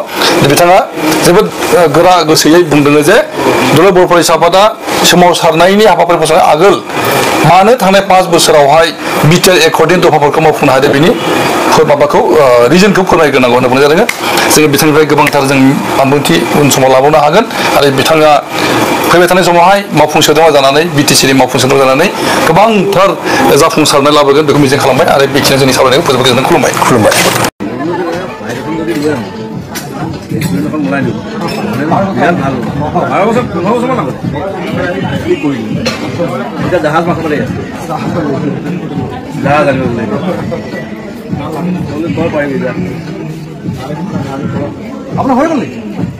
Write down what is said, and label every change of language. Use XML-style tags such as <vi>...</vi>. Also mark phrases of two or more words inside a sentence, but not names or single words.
<brx>बिथाङा जोबोद गोरा गोसोयै बुंदों जे दुलाराय बर' फरायसा आफादा सोमावसारनायनि हाबाफारि फसंनाय आगोल मानो थांनाय 5 बोसोरावहाय बिटिआर एकर्डिं दफाफोरखौ मावफुंनो हादों बेनि माबाखौ रिजनखौ फोरमायग्रोनांगौ होनना बुंनाय जादों जोङो बिथांनिफ्राय गोबांथार जों बानबुंथि उन समाव लाबावनो हागोन आरो बिथाङा फैबाय थानाय समावहाय मावफुं सोद्रोमा जानानै बिटिसिनि मावफुं सोद्रोमा जानानै गोबांथार जाफुंसारनाय लाबोगोन बेखौ मिजिं खालामबाय आरो बेखिनियाव जोंनि सावरायनायखौ फोजोबनो खुलुमबाय</brx> <as>জাহাজ মাছ মাৰে জাহাজ আনিব আপোনাৰ হৈ গ'ল নেকি</as>